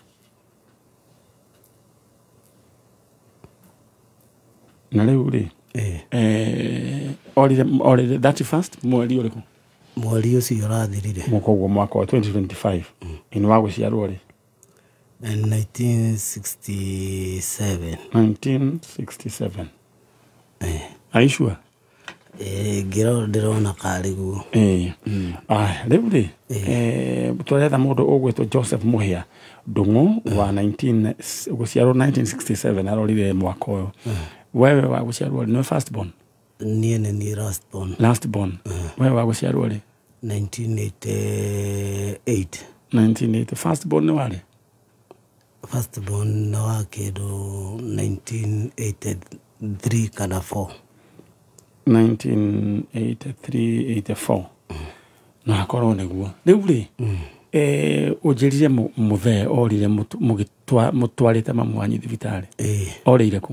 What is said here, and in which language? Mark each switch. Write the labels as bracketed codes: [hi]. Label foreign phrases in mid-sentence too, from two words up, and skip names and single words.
[ki] Na rĩu rĩ orire 31st mweri ũrĩkũ? Mweri ũcio ũrathirire. Koguo mwaka wa 2025. Nĩ wa gũciarwo rĩ? 1967. 1967. [en] Are you sure? [ki] Ndĩrona karĩ guo. Rĩu rĩ tũretha mũndũ ũgwĩtwo Joseph Muhia Ndung'u wa gũciarwo 1967 arorire mwaka ũyũ. Wewe wa gũciarwo rĩ nĩwe [en] first born? [ki] Niĩ nĩ niĩ [en] last born. Last born. [ki] Wewe wa gũciarwo rĩ? 1988. 1980. [en] First born [ki] nĩ warĩ? [en] First born [ki] na wake do 1983 kana 4. 1983-84 na korwo niguo riu ri ujirire muthe orire mutwarite mamu wanyu thibitari orire ku